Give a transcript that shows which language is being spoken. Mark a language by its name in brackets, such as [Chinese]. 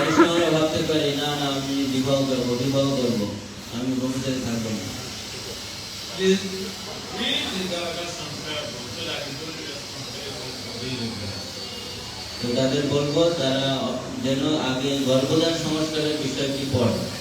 [Bangla] আমরা ভাবতে পারি না না আমি বিবাহ করবো, আমি ভবিষ্যতে থাকবো না। [English] Please read the Gavana Samskara book so that you don't get confused. [Bangla] তো তাদের বলবো তারা যেন আগে গর্ভধান সংস্কারের বিষয়টি পড়ে।